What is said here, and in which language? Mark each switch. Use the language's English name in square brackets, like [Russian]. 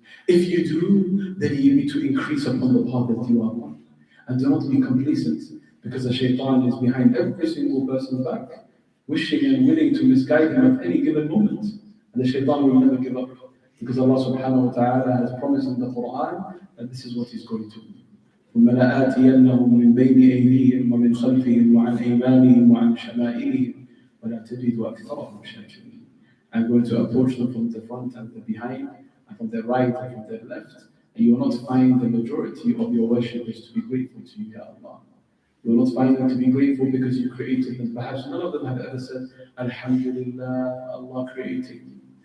[English] If you do, then you need to increase upon the path that you are on. And do not be complacent, because the shaitan is behind every single person's back, wishing and willing to misguide him at any given moment. And the shaitan will never give up, because Allah subhanahu wa ta'ala has promised in the Quran that this is what he's going to do. [Arabic] ثم لآتينهم من بين أيديهم ومن خلفهم وعن أيمانهم وعن شمائلهم ولا تجد أكثرهم شاكرين. [English] I'm going to approach them from the front and the behind, and from the right and from the left, and you will not find the majority of your worshippers to be grateful to you, Ya Allah. You will not find them to be grateful because you created them. Perhaps none of them have ever said, Alhamdulillah, Allah created me.